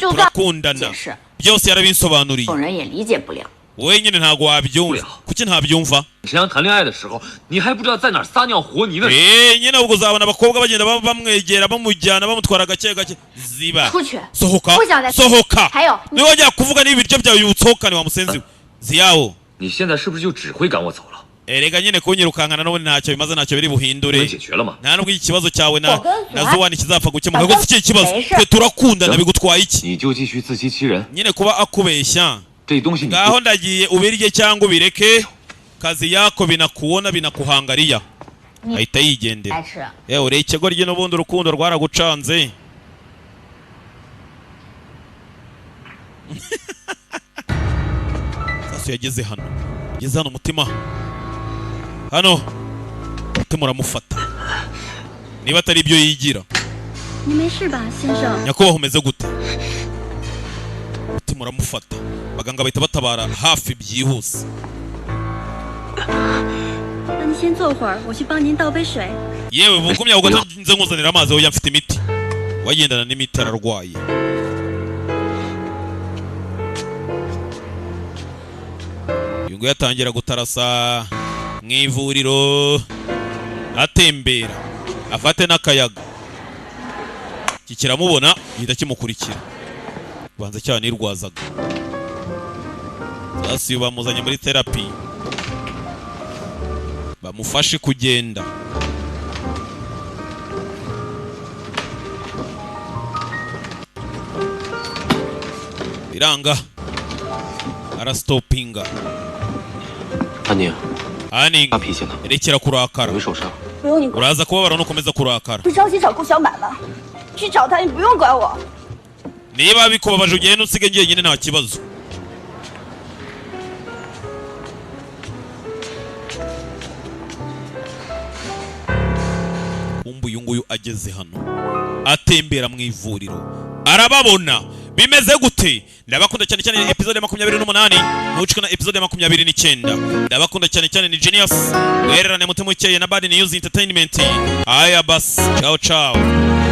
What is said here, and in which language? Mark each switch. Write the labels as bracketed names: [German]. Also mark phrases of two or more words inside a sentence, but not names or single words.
[Chinese] 就算 [Kinyarwanda] turakundana [Chinese] 解释， [Kinyarwanda] byose yarabinsobanuriye [Chinese] 众人也理解不了。 [Kinyarwanda] wenyine ntago wabyumva kuki ntabyumva [Chinese] 沈阳谈恋爱的时候，你还不知道在哪儿撒尿和泥呢。 [Kinyarwanda] nyine ubwo uzabona abakobwa bagenda bamwegera bamujyana bamutwara gake gake ziba [Chinese] 出去， [Kinyarwanda] sohoka [Chinese] 不想再 [Kinyarwanda] sohoka [Chinese] 还有，你 [Kinyarwanda] niba wajya kuvuga n'ibiryo byawe usohokane wa musenzi we ziyawo [Chinese] 你现在是不是就只会赶我走了？ [Kinyarwanda] erega nyine kunyirukankana n'ubundi ntacyo bimaze ntacyo biri [Chinese] 我们 [Kinyarwanda] buhindure [Chinese] 解决了吗？ [Kinyarwanda] nta nubwo iki kibazo cyawe na Zuwani- Zuwani kizapfa gukemuka kuko si iki kibazo [Chinese] 没事 [Kinyarwanda] twe turakundana bigutwaye iki [Chinese] 你就继续自欺欺人， [Kinyarwanda] nyine kuba akubeshya [Chinese] 这东西你 [Kinyarwanda] ngaho ndagiye ubirye cyangwa ubireke [Swahili] kazi yako binakuona binakuhangariya [Kinyarwanda] ahita yigendera [Chinese] 来吃。 [Kinyarwanda] yewe ureye ikigoryi n'ubundi urukundo rwaragucanze Sasu yageze hano yageze hano umutima hano umutima uramufata niba atari ibyo yigira [Chinese] 你没事吧，先生？ [Kinyarwanda] nyakubahwa umeze gute umutima uramufata abaganga bahita batabara hafi byihuse [Chinese] 那你先坐会儿，我去帮您倒杯水。 [Kinyarwanda] yewe bukumya ugato nze nkuzanira amazi oya mfite imiti wagendana n'imiti ararwaye uyu nguyu atangira gutarasa mu ivuriro atembera afate n'akayaga iki kiramubona gihita kimukurikira banza cyane irwazaga sasa uyu bamuzanye muri terapi bamufashe kugenda biranga arastopinga [Chinese] 安宁， Aning 发脾气了， [Kinyarwanda] rekera kurakara [Chinese] 有没受伤？不用你管， [Kinyarwanda] uraza kubabara nukomeza kurakara [Chinese] 去着急找顾小满吧，去找他，你不用管我。 [Kinyarwanda] niba bikubabaje ugenda usige njyenyine nta kibazo kumbe uyu nguyu ageze hano atembera mu ivuriro arababona bimeze gute ndabakunda cyane cyane episode ya 28 ntucike na episode ya 29 ndabakunda cyane cyane ni Genius wererane mutima ukeye na Bad News Entertainment aya bas [Italian] ciao ciao